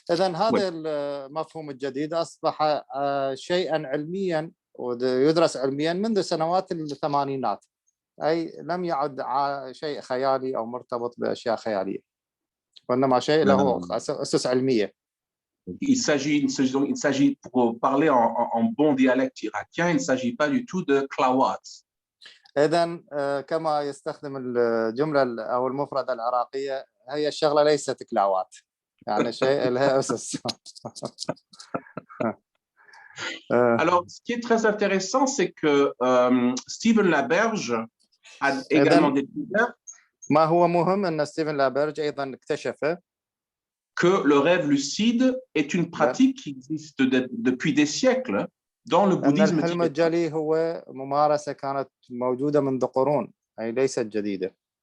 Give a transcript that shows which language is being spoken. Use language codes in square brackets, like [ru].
[ar] إذن هذا المفهوم الجديد أصبح شيئا علميا ويدرس علميا منذ سنوات الثمانينات، أي لم يعد شيء خيالي أو مرتبط بأشياء خيالية، وإنما شيء له أسس علمية. [fr] Il s'agit, pour parler en bon dialecte irakien, il ne s'agit pas du tout de klawat. [ar] إذن كما يستخدم الجملة أو المفردة العراقية، هي الشغلة ليست كلاوات، يعني شيء لها أسس. [fr] Alors, ce qui est très intéressant, c'est que Stephen Laberge a également découvert [ar] ما هو مهم أن ستيفن لابرج أيضا اكتشف [fr] que le rêve lucide est une pratique qui existe depuis des siècles dans le bouddhisme [ar] الحلم الجلي هو ممارسة كانت موجودة منذ قرون، أي ليست جديدة.